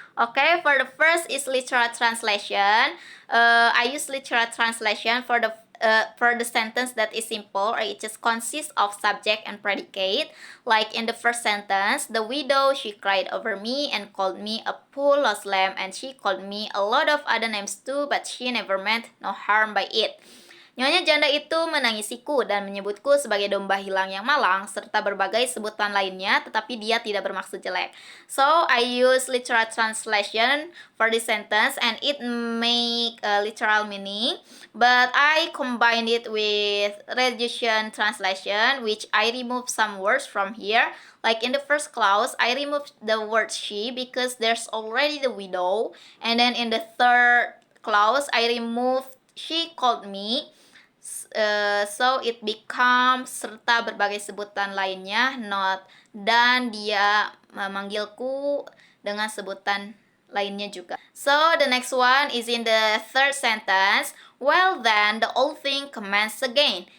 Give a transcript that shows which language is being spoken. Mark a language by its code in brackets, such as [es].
[en] Okay, for the first is literal translation. I use literal translation for the sentence that is simple, or it just consists of subject and predicate. Like in the first sentence, the widow, she cried over me and called me a poor lost lamb, and she called me a lot of other names too, but she never meant no harm by it. [id] Nyonya janda itu menangisiku dan menyebutku sebagai domba hilang yang malang, serta berbagai sebutan lainnya, tetapi dia tidak bermaksud jelek. [en] So, I use literal translation for this sentence, and it make a literal meaning, but I combine it with reduction translation, which I remove some words from here. Like in the first clause, I removed the word she because there's already the widow, and then in the third clause, I removed she called me. So it becomes [id] serta berbagai sebutan lainnya, [en] not, [id] dan dia memanggilku dengan sebutan lainnya juga. [en] So the next one is in the third sentence. Well then, the old thing commenced again.